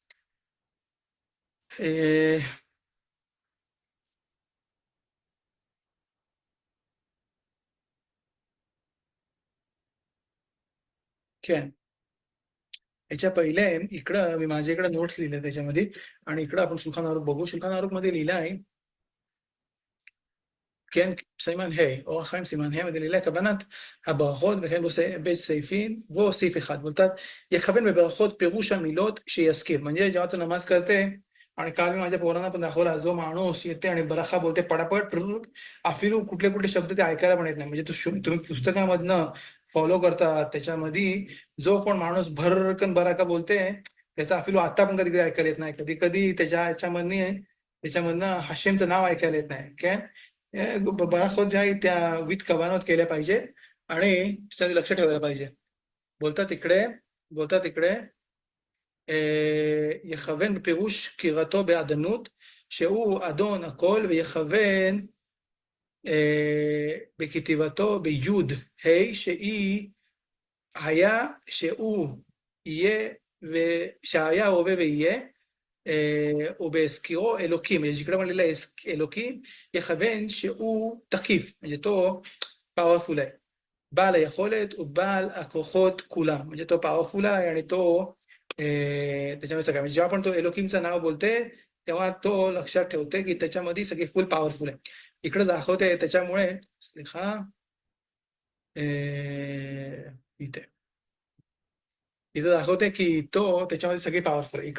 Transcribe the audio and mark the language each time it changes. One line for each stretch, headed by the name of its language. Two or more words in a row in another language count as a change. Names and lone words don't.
Hebrew: כן.
Marathi: याच्या पहिले इकडं मी माझ्या इकडे नोट्स लिहिले त्याच्यामध्ये, आणि इकडं आपण शुल्खान आरुख बघू. शुल्खान आरुख मध्ये लिहिलं आहे,
Hebrew: כן, סימן ה', אור החיים סימן ה', ודלילי כוונת הברכות, וכן בית סעיפים, वो סעיף אחד. बोलतात יכוון בברכות פירוש המילות שיזכיר.
Marathi: म्हणजे जेव्हा तो नमाज करते, आणि काल मी माझ्या पोरांना पण दाखवला, जो माणूस येते आणि बराखा बोलते पटापट, अफिलू कुठले कुठले शब्द ते ऐकायला पण येत नाही. म्हणजे तुम्ही पुस्तकामधनं फॉलो करता, त्याच्यामध्ये जो कोण माणूस भरकन बराखा बोलते, त्याचा अफिलू आता पण कधी कधी ऐकायला येत नाही. कधी कधी त्याच्यामधनं हाशेमचं नाव ऐकायला येत नाही. काय बराखोत ज्या आहेत त्या विथ कवानत केल्या पाहिजे आणि त्याचं लक्ष ठेवायला पाहिजे.
Hebrew: बोलतात इकडे יכוון בפירוש קירתו בעדנות, שהוא אדון הכל, ויכוון בכתיבתו ביוד ה' שהיא היה, שהוא יהיה, ושהיה הווה ויהיה, ובהזכירו אלוקים,
Marathi: जिकडे म्हणलेलं आहे
Hebrew: אלוקים, יכוון שהוא תקיף,
Marathi: म्हणजे तो पॉवरफुल आहे,
Hebrew: בעל היכולת ובעל הכוחות כולם,
Marathi: म्हणजे तो पॉवरफुल आहे आणि तो त्याच्यामध्ये सगळं, म्हणजे जेव्हा पण तो एलोकिमचं नाव बोलते तेव्हा तो लक्षात ठेवते की त्याच्यामध्ये सगळे फुल पॉवरफुल आहे. इकडे दाखवते त्याच्यामुळे, इथे दाखवते की तो त्याच्यामध्ये सगळे पॉवरफुल आहे.